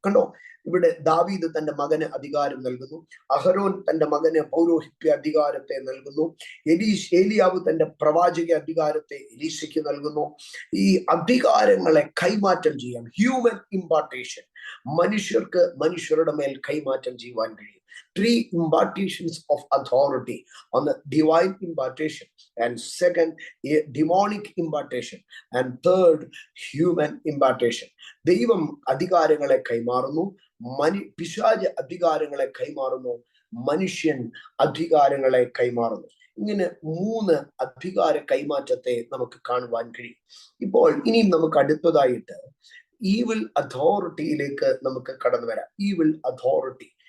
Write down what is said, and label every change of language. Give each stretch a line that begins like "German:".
Malayalam: കണ്ടോ, ഇവിടെ ദാവീദ് തന്റെ മകന് അധികാരം നൽകുന്നു, അഹരോൻ തന്റെ മകന് പൗരോഹിത്യ അധികാരത്തെ നൽകുന്നു, ഏലിയാവ് തന്റെ പ്രവാചക അധികാരത്തെ എലീശയ്ക്ക് നൽകുന്നു. ഈ അധികാരങ്ങളെ കൈമാറ്റം ചെയ്യാം.
English: human impartation,
Malayalam: മനുഷ്യർക്ക് മനുഷ്യരുടെ മേൽ കൈമാറ്റം ചെയ്യുവാൻ കഴിയും.
English: 3 impartations of authority. On the divine impartation, and second, a demonic impartation, and third, human impartation.
Malayalam: ദൈവം അധികാരങ്ങളെ കൈമാറുന്നു, പിശാച് അധികാരങ്ങളെ കൈമാറുന്നു, മനുഷ്യൻ അധികാരങ്ങളെ കൈമാറുന്നു. ഇങ്ങനെ 3 അധികാര കൈമാറ്റത്തെ നമുക്ക് കാണുവാൻ കഴിയും. ഇപ്പോൾ ഇനിയും നമുക്ക് അടുത്തതായിട്ട് ഈവിൾ അതോറിറ്റിയിലേക്ക് നമുക്ക് കടന്നു വരാം.
English: Evil authority.